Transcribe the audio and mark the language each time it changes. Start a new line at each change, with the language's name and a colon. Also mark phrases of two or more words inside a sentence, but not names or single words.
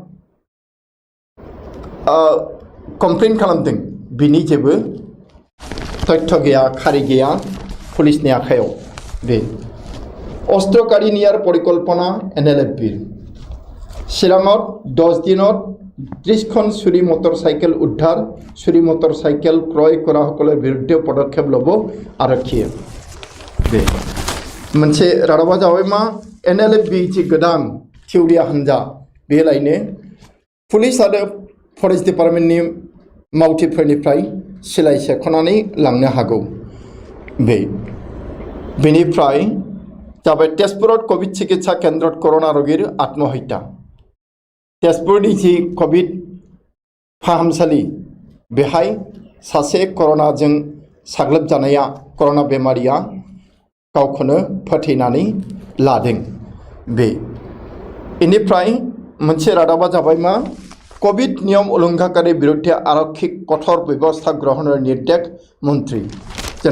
Bodo: कमप्लेन खालामदों बिनि जेबो तथ्य गैया खारि गैया पुलिसनि आखायाव बे अस्त्र कारिनियार
Assamese: পৰিকল্পনা NLFBৰ শিলংত 10 দিনত 30 খন চুৰি মটৰচাইকেল উদ্ধাৰ চুৰি মটৰচাইকেল ক্ৰয় কৰাসকলৰ বিৰুদ্ধে পদক্ষেপ ল'ব
Bodo: आरक्षीया बे मोनसे रादाबा जाबाय मा NLFB जि गोदान थिउरिया हान्जा बे लायनो पुलिस आरो फरेस्ट डिपार्टमेन्टनि मावथिफोरनिफ्राय सिलाय सेख'नानै लांनो हागौ बेनिफ्राय जाबाय
Assamese: তেজপুৰত কোভিড চিকিৎসা কেন্দ্ৰত ক'ৰোনা ৰোগীৰ আত্মহত্যা
Bodo: तेजपुरनि जि कोविड फाहामसालि बेहाय सासे कर'नाजों साग्लोबजानाया कर'ना बेमारिया गावखौनो फोथैनानै लादों बेनिफ्राय मोनसे रादाबा जाबाय मा
Assamese: কোভিড নিয়ম উলংঘনকাৰী বিৰুদ্ধে আৰক্ষিক কঠোৰ ব্যৱস্থা গ্ৰহণৰ নিৰ্দেশ মন্ত্ৰী
Bodo: जोंनि